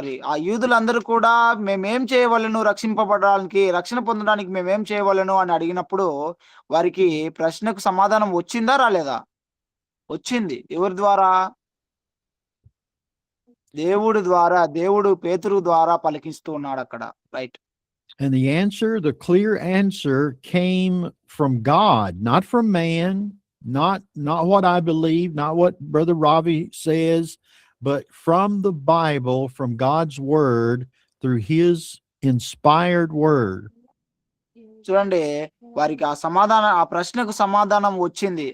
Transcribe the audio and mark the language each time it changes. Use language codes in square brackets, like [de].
[te] ఆ యూదులందరూ కూడా మేమేం చేయవలెను రక్షింపబడడానికి, రక్షణ పొందడానికి మేమేం చేయవలెను అని అడిగినప్పుడు వారికి ప్రశ్నకు సమాధానం వచ్చిందా? రాలేదా? వచ్చింది. ఎవరి ద్వారా? దేవుడు పేతురు ద్వారా పలికిస్తూ ఉన్నాడు అక్కడ. [en] Right. And the answer, the clear answer came from God, not from man, not what I believe, not what Brother Ravi says, but from the Bible, from God's word, through his inspired word. [te] చూడండి, వారికి ఆ ప్రశ్నకు సమాధానం వచ్చింది.